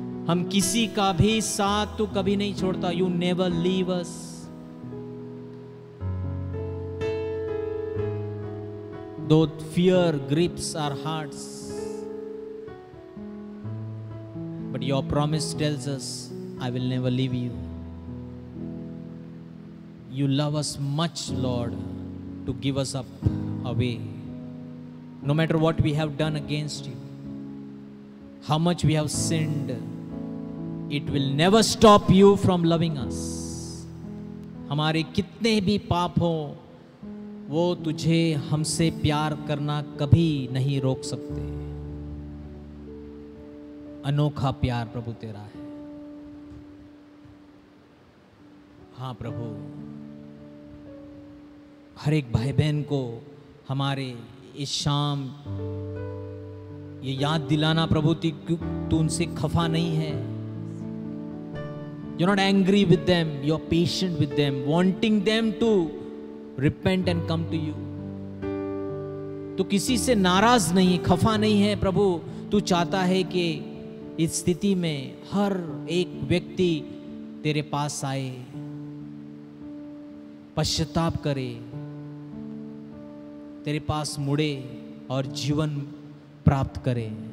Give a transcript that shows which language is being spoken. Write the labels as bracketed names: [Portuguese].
[Hindi] हम किसी का भी साथ तू कभी नहीं छोड़ता। [English] You never leave us. Though fear grips our hearts, but your promise tells us, I will never leave you. You love us much, Lord, to give us up away. No matter what we have done against you, how much we have sinned, it will never stop you from loving us. [Hindi] हमारे कितने भी पाप हो, वो तुझे हमसे प्यार करना कभी नहीं रोक सकते। अनोखा प्यार प्रभु तेरा है। हाँ प्रभु, हर एक भाई बहन को हमारे इस शाम ये याद दिलाना प्रभु तू उनसे खफा नहीं है। [English] You're not angry with them, you're patient with them, wanting them to repent and come to you. [Hindi] तू किसी से नाराज नहीं, खफा नहीं है प्रभु। तू चाहता है कि इस स्थिति में हर एक व्यक्ति तेरे पास आए, पश्चाताप करे, तेरे पास मुड़े और जीवन प्राप्त करे।